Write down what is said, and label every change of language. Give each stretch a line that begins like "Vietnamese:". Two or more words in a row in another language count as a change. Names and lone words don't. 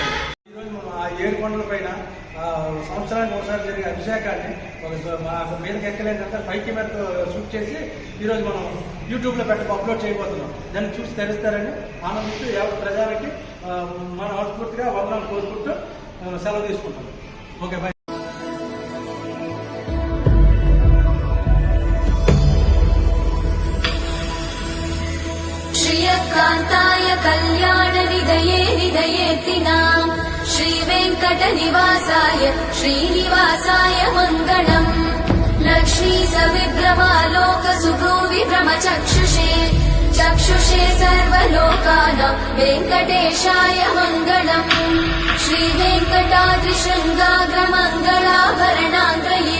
Telugu: ఈరోజు మనం ఆ 7 కొండల పైన సంవత్సరానికి ఒకసారి జరిగే అభిషేకాన్ని మాకు మీదకి ఎక్కలేదంటే పైకి మీద షూట్ చేసి ఈరోజు మనం యూట్యూబ్లో అప్లోడ్ చేయబోతున్నాం. దాన్ని చూసి తెలుస్తారని ఆనందిస్తూ ప్రజలకి మన మనస్ఫూర్తిగా వందనాలు కోరుకుంటూ సెలవు తీసుకుంటాం.
English: Okay, bye.
Sanskrit: श्रियकान्ताय कल्याण निधये निधयेतिनाम् श्रीवेङ्कटनिवासाय श्रीनिवासाय मङ्गलम् लक्ष्मी सविभ्रमालोक सुभ्रूविभ्रमचक्षुषे चक्षुषे सर्वलोकानां वेङ्कटेशाय मङ्गलम् श्रीवेङ्कटाद्रिशृङ्गाग्रमङ्गलाभरणाग्रये